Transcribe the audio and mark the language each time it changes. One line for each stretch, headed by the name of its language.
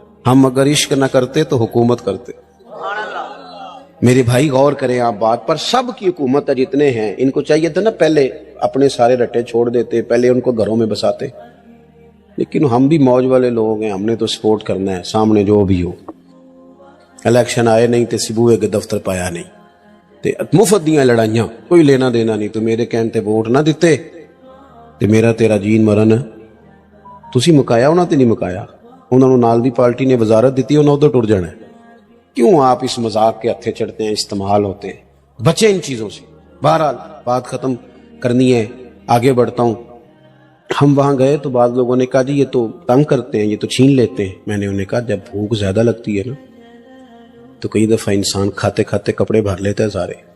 Urdu: ہم اگر عشق نہ کرتے تو حکومت کرتے. میرے بھائی غور کریں آپ بات پر, سب کی حکومت ہے جتنے ہیں, ان کو چاہیے تھا نا پہلے اپنے سارے رٹے چھوڑ دیتے, پہلے ان کو گھروں میں بساتے. لیکن ہم بھی موج والے لوگ ہیں, ہم نے تو سپورٹ کرنا ہے سامنے جو بھی ہو.
Punjabi: الیکشن آئے نہیں تے سبوئے کے دفتر پایا نہیں تے مفت دیاں لڑائیاں, کوئی لینا دینا نہیں. تو میرے کہن تے ووٹ نہ دیتے تے میرا تیرا جین مرن تسی مکایا, انہاں تے نہیں مکایا. انہوں نے نال دی پارٹی نے وزارت دیتی, انہوں ادھر ٹر جانا ہے.
Urdu: کیوں آپ اس مذاق کے ہتھے چڑھتے ہیں, استعمال ہوتے ہیں. بچیں ان چیزوں سے. بہرحال بات ختم کرنی ہے, آگے بڑھتا ہوں. ہم وہاں گئے تو بعض لوگوں نے کہا جی یہ تو تنگ کرتے ہیں, یہ تو چھین لیتے ہیں. میں نے انہیں کہا جب بھوک زیادہ لگتی ہے نا تو کئی دفعہ انسان کھاتے کھاتے کپڑے بھر لیتا ہے سارے.